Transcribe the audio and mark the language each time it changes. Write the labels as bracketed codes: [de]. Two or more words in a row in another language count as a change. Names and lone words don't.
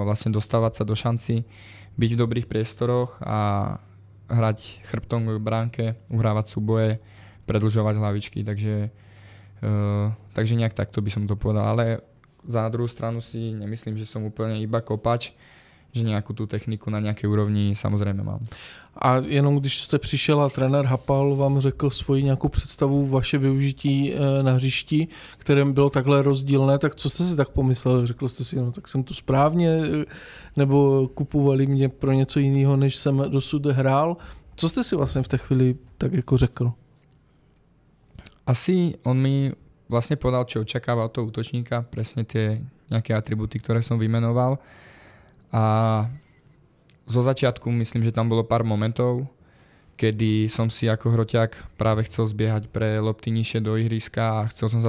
[sk] Vlastne dostávať sa do šanci, byť v dobrých priestoroch a hrať chrbtom k bránke, uhrávať súboje, predĺžovať hlavičky. Takže nejak takto by som to povedal. Ale za druhú stranu si nemyslím, že som úplne iba kopač, [cs] že nějakou tu techniku na nějaké úrovni samozřejmě mám. A jenom když jste přišel a trenér Hapal vám řekl svoji nějakou představu vaše využití na hřišti, kterém bylo takhle rozdílné, tak co jste si tak pomyslel? Řekl jste si, no tak jsem tu správně, nebo kupovali mě pro něco jiného, než jsem dosud hrál? Co jste si vlastně v té chvíli tak jako řekl? [sk] Asi on mi vlastně podal, čo očakáva od toho útočníka, presne tie nejaké atributy, ktoré som vymenoval. A zo začiatku myslím, že tam bolo pár momentov, kedy som si ako hroťák práve chcel zbiehať pre lopty nižšie do ihriska a chcel som sa